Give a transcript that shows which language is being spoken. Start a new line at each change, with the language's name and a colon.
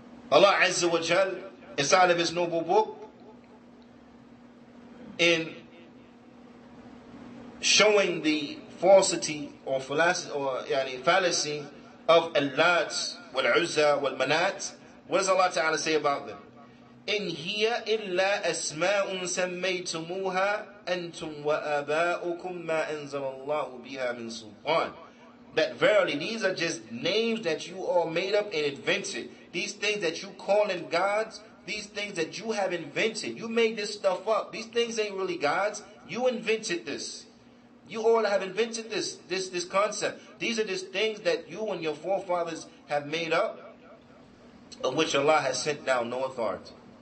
English: Allah Azza wa Jal, inside of His noble book, in showing the falsity or fallacy of Al-Lat, wal-Uzza, wal-Manat, what does Allah Ta'ala say about them?
Arabic: إن هي إلا أسماء سميتموها أنتم وآباؤكم ما أنزل الله بها من سلطان.
English: That verily these are just names that you all made up and invented. These things that you calling gods, these things that you have invented. You made this stuff up. These things ain't really gods. You invented this. You all have invented this concept. These are just things that you and your forefathers have made up, of which Allah has sent down no authority.